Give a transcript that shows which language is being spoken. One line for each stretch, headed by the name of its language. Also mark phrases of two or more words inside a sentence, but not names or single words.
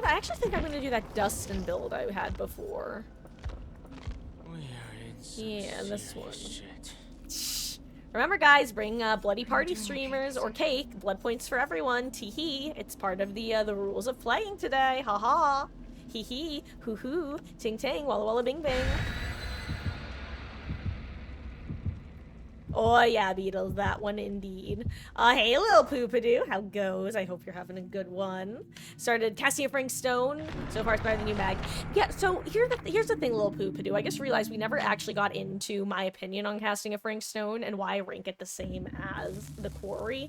English: I actually think I'm gonna do that Dustin build I had before. We are in some Yeah, this one. shit. Remember, guys, bring Bloody Party doing streamers cake, or cake. Blood points for everyone. Tee-hee. It's part of the rules of playing today. Ha-ha. Hee-hee. Hoo-hoo. Ting-ting. Walla-walla bing-bing. Oh, yeah, Beatles. That one indeed. Hey, little Poopadoo. How goes? I hope you're having a good one. Started Cassia Frank Stone. So far, it's better than you, Mag. Yeah, so here's the thing, little Poopadoo. I just realized we never actually got into my opinion on casting a Frank Stone and why I rank it the same as the Quarry.